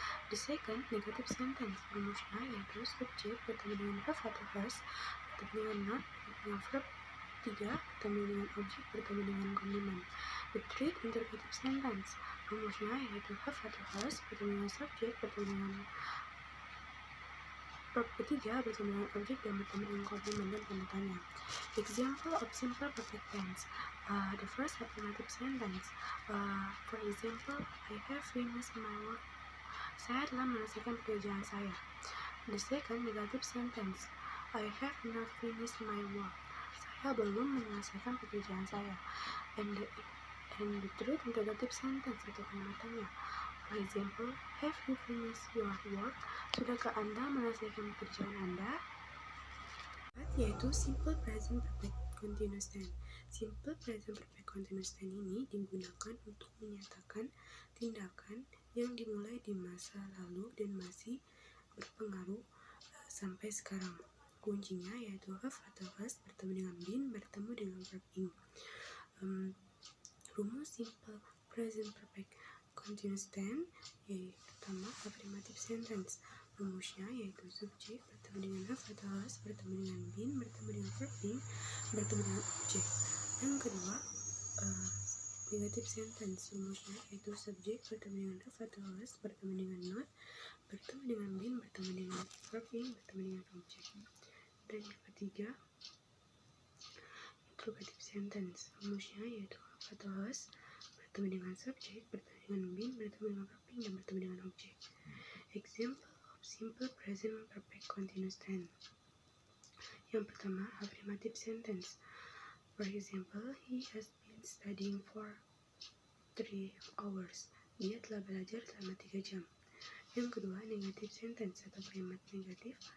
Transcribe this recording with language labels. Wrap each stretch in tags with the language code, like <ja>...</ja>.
<en>The second negative sentence,</en> <id>rumusnya yaitu subject bertemu dengan have atau has, bertemu dengan not, bertemu dengan verb ketiga, bertemu dengan objek, bertemu dengan komplement.</id> <en>The third interrogative sentence,</en> <id>rumusnya yaitu have atau has, bertemu dengan subject, bertemu dengan verb ketiga, bertemu dengan objek, dan bertemu dengan komplement dan tanda tanya.</id> <en>Example of simple perfect tense. The first affirmative sentence, for example, I have finished my work.</en> <id>Saya telah menyelesaikan pekerjaan saya.</id> <en>The second negative sentence, I have not finished my work.</en> <id>Saya belum menyelesaikan pekerjaan saya.</id> <en>And the third interrogative sentence</en> <id>atau kalimat tanya.</id> <en>For example, have you finished your work?</en> <id>Sudahkah Anda menyelesaikan pekerjaan Anda? Yaitu simple present perfect continuous tense. Simple present perfect continuous tense ini digunakan untuk menyatakan tindakan yang dimulai di masa lalu dan masih berpengaruh sampai sekarang. Kuncinya yaitu have atau has bertemu dengan been bertemu dengan verb ing. Rumus simple present perfect continuous tense yaitu pertama affirmative sentence. Rumusnya yaitu subjek bertemu dengan have atau has bertemu dengan been bertemu dengan verb ing bertemu dengan objek. Yang kedua negative sentence. Rumusnya yaitu subjek bertemu dengan have atau has bertemu dengan not bertemu dengan been bertemu dengan verb ing bertemu dengan objek. Dan yang ketiga interrogative sentence. Rumusnya yaitu have atau has bertemu dengan subjek, bertemu dengan been, bertemu dengan verb ing, dan bertemu dengan objek.</id> <en>Example of simple present perfect continuous tense.</en> <id>Yang pertama,</id> <en>affirmative sentence. For example, he has been studying for 3 hours.</en> <id>Dia telah belajar selama 3 jam. Yang kedua, negative sentence atau kalimat negatif.</id>